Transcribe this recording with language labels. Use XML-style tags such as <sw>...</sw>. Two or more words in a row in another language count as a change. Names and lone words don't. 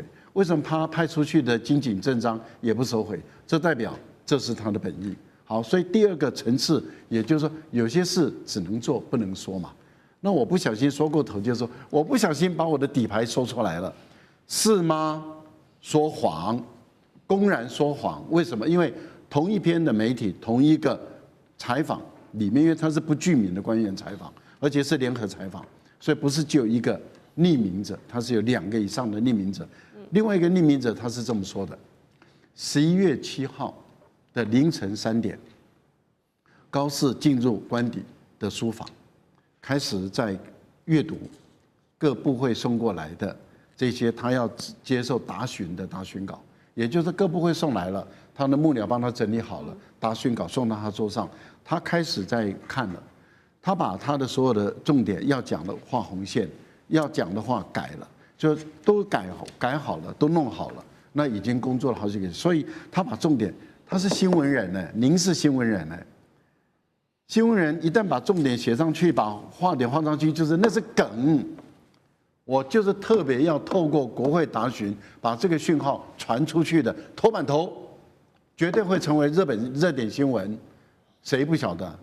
<zh>為什麼他派出去的金井正章也不收回？這代表這是他的本意。好，所以第二個層次，也就是說有些事只能做不能說嘛。那我不小心說過頭，就是說我不小心把我的底牌說出來了，是嗎？說謊，公然說謊。為什麼？因為同一篇的媒體，同一個採訪裡面，因為他是不具名的官員採訪，而且是聯合採訪，所以不是只有一個匿名者，他是有2個以上的匿名者。另外一個匿名者他是這麼說的：11月7號的凌晨3點，高市進入官邸的書房，開始在閱讀各部會送過來的這些他要接受答詢的答詢稿，也就是各部會送來了。他的幕僚幫他整理好了答詢稿，送到他桌上，他開始在看了，他把他的所有的重點要講的畫紅線，要講的話改了，就都改好了，都弄好了。那已經工作了好幾個月，所以他把重點，他是新聞人呢，您是新聞人呢，新聞人一旦把重點寫上去，把畫點畫上去，就是那是梗。我就是特別要透過國會答詢，把這個訊號傳出去的頭版頭。絕對會成為日本熱點新聞，誰不曉得？</zh>